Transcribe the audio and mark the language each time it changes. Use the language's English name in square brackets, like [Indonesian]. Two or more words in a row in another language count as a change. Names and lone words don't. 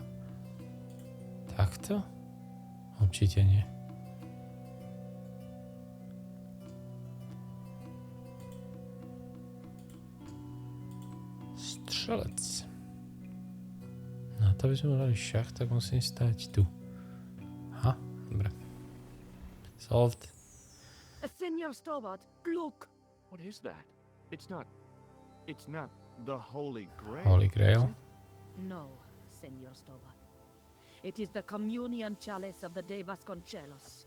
[Slovak] Takto? Určite nie. Strelec. No to by sme dali šach, tak musím stáť tu. Aha, dobre. [English] Solved. Senor Stobart, look! What is that? It's not the Holy Grail. Holy Grail. No, Senor Stobart. It is the communion chalice of the De Vasconcelos.